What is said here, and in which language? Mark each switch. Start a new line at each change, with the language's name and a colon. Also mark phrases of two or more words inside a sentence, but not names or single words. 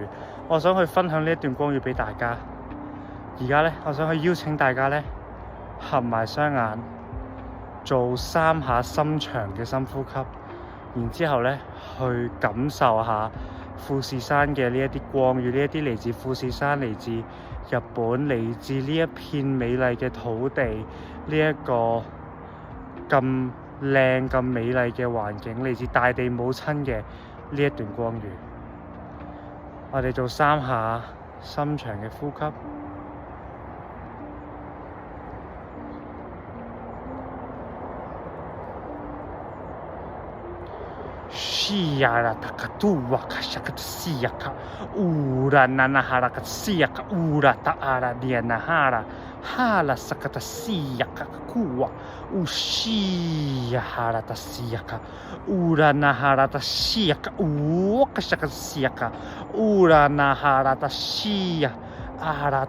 Cantonese: 我想去分享呢一段光遇俾大家。而家呢，我想去邀請大家呢，合埋雙眼，做3下深長嘅深呼吸，然之後呢，去感受下富士山嘅呢一啲光遇，呢一啲嚟自富士山、嚟自日本、嚟自呢一片美麗嘅土地，呢一個咁靚咁美麗嘅環境，嚟自大地母親嘅呢一段光遇。我哋做3下深長嘅呼吸。西呀啦塔卡杜瓦卡夏卡西呀卡烏拉那那哈拉卡西呀卡烏拉塔阿拉列那哈拉哈拉薩卡塔西呀卡庫瓦烏西呀哈拉塔西呀卡烏拉那哈拉塔西呀卡烏瓦卡夏卡西呀卡烏拉那哈拉塔西呀阿拉